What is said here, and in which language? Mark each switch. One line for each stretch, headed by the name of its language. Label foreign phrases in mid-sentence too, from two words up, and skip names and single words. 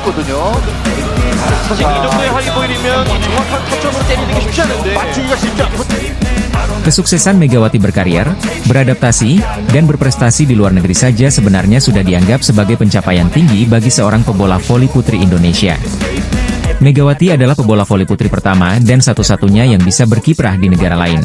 Korean: 있거든요. 사실 이 정도의 하이 보일이면 정확한 타점으로 때리는 게 쉽지 않은데 맞추기가 쉽지 않고
Indonesian: Kesuksesan Megawati berkarir, beradaptasi, dan berprestasi di luar negeri saja sebenarnya sudah dianggap sebagai pencapaian tinggi bagi seorang pebola voli putri Indonesia. Megawati adalah pebola voli putri pertama dan satu-satunya yang bisa berkiprah di negara lain.